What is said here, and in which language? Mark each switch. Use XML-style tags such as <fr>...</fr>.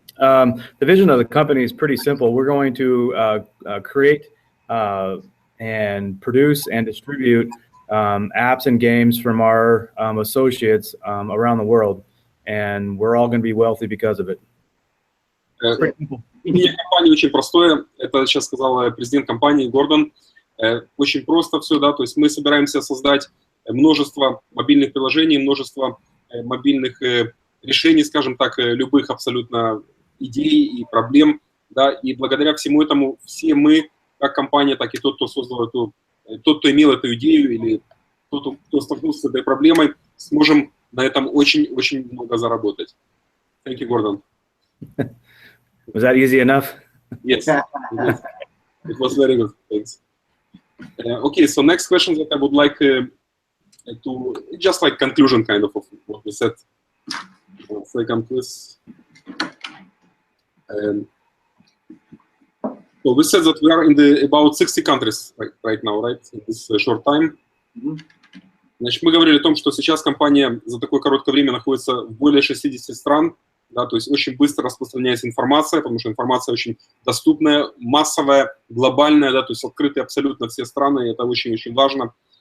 <en>The vision of the company is pretty simple. We're going to create and produce and distribute apps and games from our associates around the world, and we're all going to be wealthy because of it.</en> <ru>Идея компании очень простое. Это сейчас сказал президент компании Гордон. Очень просто все, да. То есть мы собираемся создать множество мобильных приложений, множество мобильных решений, скажем так, любых абсолютно идей и проблем, да. И благодаря всему этому все мы, как компания, так и тот, кто создал тот, кто имел эту идею или тот, кто столкнулся с этой проблемой, сможем на этом очень-очень много заработать.</ru> <en>Thank you, Gordon. Was that easy enough? Yes, it was very good. Thanks. Okay, so next question that I would like to just like conclusion kind of what we said. One second, please. So we said that we are in about 60 countries right now, right? In this short time.</en> <ru>Значит, мы говорили о том, что сейчас компания за такое короткое время находится в более 60 стран. Да, то есть очень быстро распространяется информация, потому что информация очень доступная, массовая, глобальная, да, то есть открытая абсолютно все страны, и это очень-очень важно.</ru>